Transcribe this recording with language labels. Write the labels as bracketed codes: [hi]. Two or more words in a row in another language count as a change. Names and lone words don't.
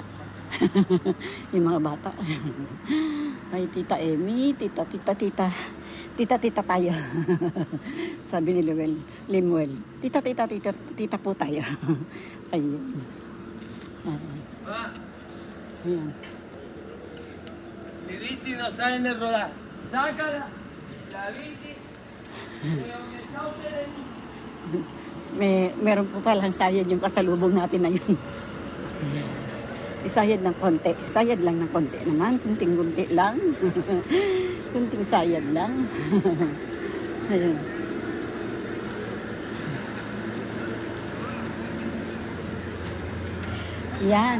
[tl] Yung mga bata. Ay, Tita Emmy, tita tayo. Sabi ni Limuel, tita po tayo. Ayun. Ayan. [es] Mi bici no saben de rodar. Sácala. La bici. [tl] Meron po palang sayad yung kasalubong natin na yun. Isayad ng konti. Sayad lang ng konti naman. Kunting-kunti lang. Kunting sayad lang. Ayun. Yan.